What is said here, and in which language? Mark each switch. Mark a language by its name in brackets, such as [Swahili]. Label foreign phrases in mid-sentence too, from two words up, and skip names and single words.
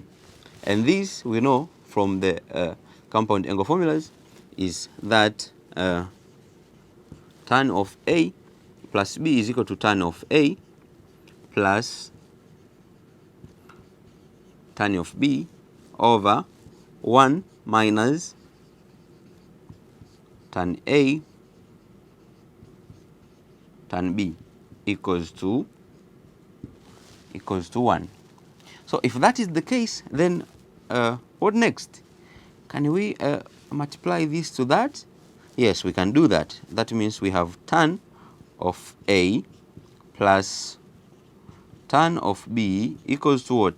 [English] And this we know from the compound angle formulas is that tan of a plus b is equal to tan of a plus tan of b over 1 minus tan a tan b equals to 1. So if that is the case, then what next? Can we multiply this to that? Yes, we can do that. That means we have tan of a plus tan of b equals to what?